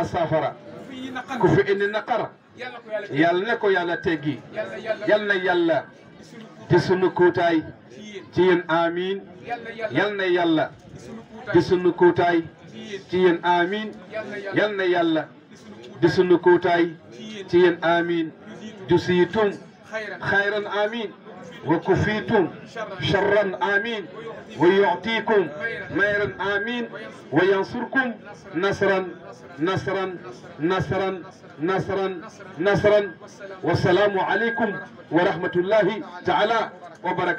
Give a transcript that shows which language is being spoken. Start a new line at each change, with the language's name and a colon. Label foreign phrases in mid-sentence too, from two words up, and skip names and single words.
Wolof: saafara ku fi indi naqar yal na ko yàlla teggi yal na yàlla di sunu kuutaay ci yéen amiin yal na yàlla di sunu kuutaay ci yéen amiin yal na yàlla di sunu kuutaay ci yéen amiin
Arabic: جزيتم خيرا آمين وكفيتم شرا آمين ويعطيكم خيرا آمين وينصركم نصرا نصرا نصرا نصرا نصرا والسلام عليكم ورحمة الله تعالى وبركاته.